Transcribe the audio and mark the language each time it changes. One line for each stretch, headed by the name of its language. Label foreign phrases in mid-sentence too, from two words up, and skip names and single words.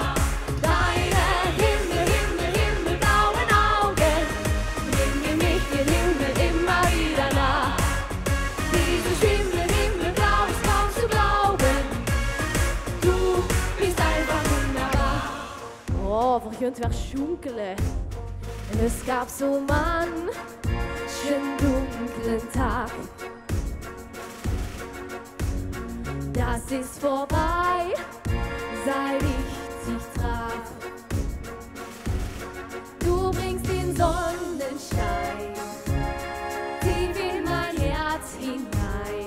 German: Deine himmelblauen Augen bringen mich dem Himmel immer wieder nah. Dieses Himmelblau ist kaum zu glauben. Du bist einfach wunderbar.
Dutch: Oh,
German: wir können
Dutch: weer schunkelen.
German: En es gab so manchen dunklen Tag. Das ist vorbei, seit ich dich traf. Du bringst den Sonnenschein tief in mein Herz hinein.